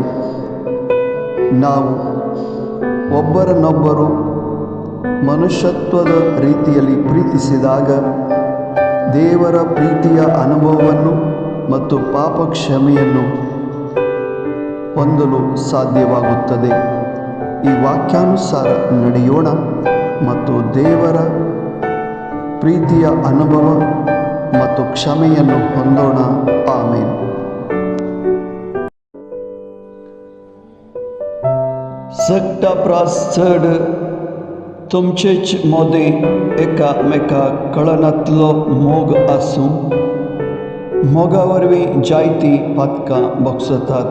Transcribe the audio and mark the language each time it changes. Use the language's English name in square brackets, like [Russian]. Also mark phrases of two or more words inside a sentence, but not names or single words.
[Kannada] ನಾವು ಒಬ್ಬರನ್ನೊಬ್ಬರು ಮನುಷ್ಯತ್ವದ ರೀತಿಯಲ್ಲಿ ಪ್ರೀತಿಸಿದಾಗ ದೇವರ ಪ್ರೀತಿಯ ಅನುಭವವನ್ನು ಮತ್ತು ಪಾಪ ಕ್ಷಮೆಯನ್ನು ಹೊಂದಲು ಸಾಧ್ಯವಾಗುತ್ತದೆ. ಈ ವಾಕ್ಯಾನುಸಾರ ನಡೆಯೋಣ ಮತ್ತು ದೇವರ ಪ್ರೀತಿಯ ಅನುಭವ ಮತ್ತು ಕ್ಷಮೆಯನ್ನು ಹೊಂದೋಣ. ಆಮೇನ್. [Konkani] सक्ता प्रास चड तुमचेच मोदे एकामेका कळनातलो मोग आसूं मोगा वरवीं जायतीं पातकां भोगसतात.